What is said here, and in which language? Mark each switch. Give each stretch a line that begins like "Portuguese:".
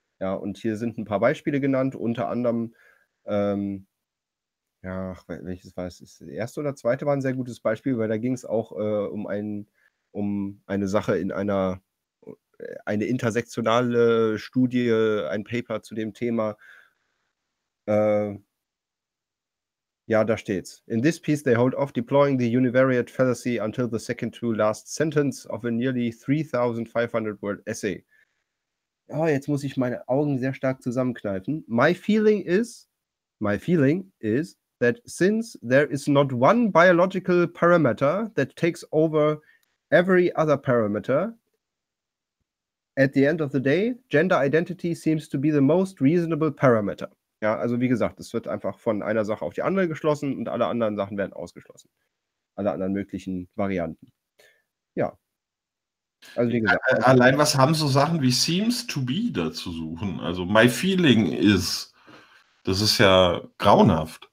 German: Ja, und hier sind ein paar Beispiele genannt, unter anderem, welches war es? Das erste oder zweite war ein sehr gutes Beispiel, weil da ging es auch um eine Sache in eine intersektionale Studie, ein Paper zu dem Thema. Da steht's.
English: In this piece, they hold off deploying the univariate fallacy until the second to last sentence of a nearly 3,500-word essay.
German: Oh, jetzt muss ich meine Augen sehr stark zusammenkneifen.
English: My feeling is that since there is not one biological parameter that takes over every other parameter, at the end of the day, gender identity seems to be the most reasonable parameter.
German: Ja, also wie gesagt, es wird einfach von einer Sache auf die andere geschlossen und alle anderen Sachen werden ausgeschlossen. Alle anderen möglichen Varianten. Ja. Also wie gesagt. Allein was haben so Sachen wie
English: seems to be
German: da zu suchen? Also
English: my feeling is,
German: das ist ja grauenhaft.